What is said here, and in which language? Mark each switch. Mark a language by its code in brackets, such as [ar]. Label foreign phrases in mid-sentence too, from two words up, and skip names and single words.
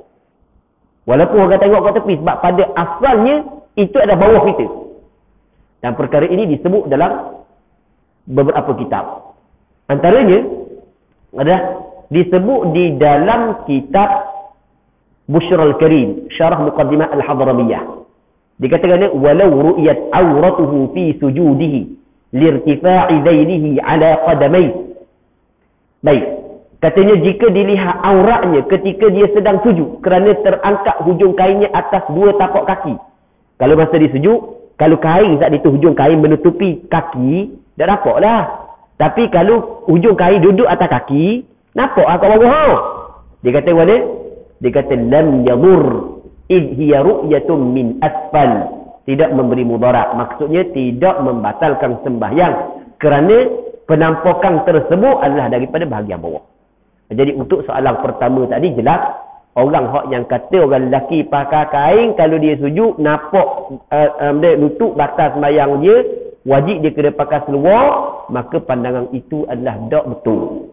[ms] Walaupun orang tengok kat tepi, sebab pada asalnya itu adalah bawah kita. Dan perkara ini disebut dalam beberapa kitab. Antaranya adalah disebut di dalam kitab Bushrul Karim, Syarah Muqaddimah Al-Hadramiyah. [ar] Dikatakan ولو رؤيت عورته في سجوده لارتفاع ذيله على قدميه. [ms] Baik. Katanya jika dilihat auratnya ketika dia sedang sujud kerana terangkat hujung kainnya atas dua tapak kaki. Kalau masa dia sujud, kalau kain saat itu hujung kain menutupi kaki, dah nampaklah. Tapi kalau hujung kain duduk atas kaki, nampak kat bawah. Dia kata mana? Dia kata [ar] لم يضر إذ هي رؤية من أسفل. [ms] tidak memberi mudarat. Maksudnya tidak membatalkan sembahyang kerana penampakan tersebut adalah daripada bahagian bawah. Jadi untuk soalan pertama tadi jelas, orang hak yang kata orang lelaki pakai kain kalau dia sujud nampak lutut batas sembahyang dia, wajib dia kena pakai seluar, maka pandangan itu adalah tak betul.